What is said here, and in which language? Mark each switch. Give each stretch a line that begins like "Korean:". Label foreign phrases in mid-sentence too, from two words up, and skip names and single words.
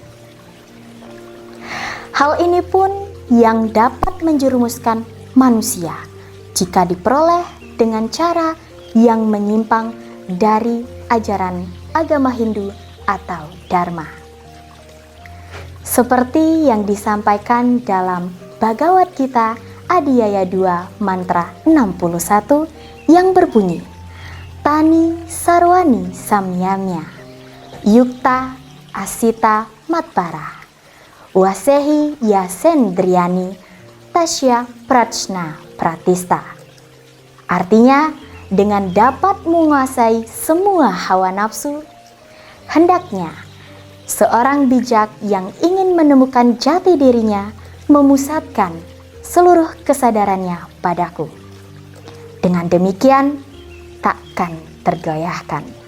Indonesian: Hal ini pun yang dapat menjerumuskan manusia jika diperoleh dengan cara yang menyimpang dari ajaran agama Hindu atau Dharma. Seperti yang disampaikan dalam Bhagavad Gita Adhyaya 2 mantra 61 yang berbunyi,
Sanskrit: तानि सर्वाणि संयम्य युक्त आसीत मत्परः वशे हि यस्येन्द्रियाणि तस्य प्रज्ञा प्रतिष्ठिता.
Indonesian: Artinya, dengan dapat menguasai semua hawa nafsu, hendaknya seorang bijak yang ingin menemukan jati dirinya memusatkan seluruh kesadarannya padaku. Dengan demikian, takkan tergoyahkan.